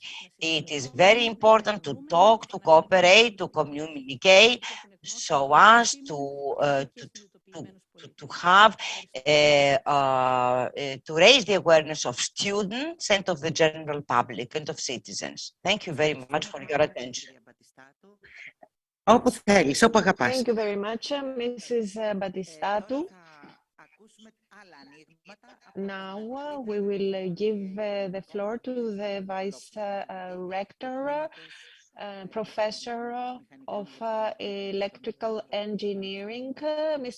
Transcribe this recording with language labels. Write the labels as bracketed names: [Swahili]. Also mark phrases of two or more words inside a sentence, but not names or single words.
[English] It is very important to talk, to cooperate, to communicate, so as to have to raise the awareness of students and of the general public and of citizens. Thank you very much for your attention. [Greek] Όπου θέλεις, όπου αγαπάς. [English] Thank you very much, Mrs. Battistatou. Now we will give the floor to the Vice Rector, Professor of Electrical Engineering, Mr.